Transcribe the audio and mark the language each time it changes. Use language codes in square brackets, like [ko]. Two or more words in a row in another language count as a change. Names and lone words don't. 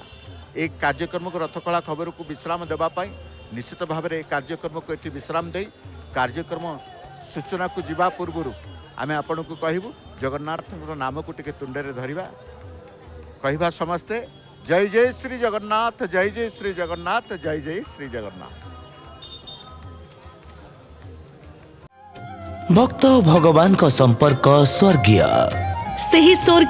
[or] এই କାର୍ଯ୍ୟକ୍ରମକୁ ରଥଖଳା ଖବରକୁ ବିଶ୍ରାମ ଦେବା ପାଇଁ ନିଶ୍ଚିତ ଭାବରେ এই କାର୍ଯ୍ୟକ୍ରମକୁ ଏଠି ବିଶ୍ରାମ ଦେଇ କାର୍ଯ୍ୟକ୍ରମ ସୂଚନାକୁ ଯିବା ପୂର୍ବରୁ ଆମେ ଆପଣଙ୍କୁ କହିବୁ ଜଗନ୍ନାଥଙ୍କର ନାମକୁ ଟିକେ ତୁଣ୍ଡରେ ଧରିବା, କହିବା ସମସ୍ତେ ଜୟ ଜୟ ଶ୍ରୀ ଜଗନ୍ନାଥ, ଜୟ ଜୟ ଶ୍ରୀ ଜଗନ୍ନାଥ, ଜୟ ଜୟ ଶ୍ରୀ ଜଗନ୍ନାଥ। [hi] भक्त भगवान का संपर्क स्वर्गीय [or] ସେହି ସ୍ୱର୍ଗୀୟ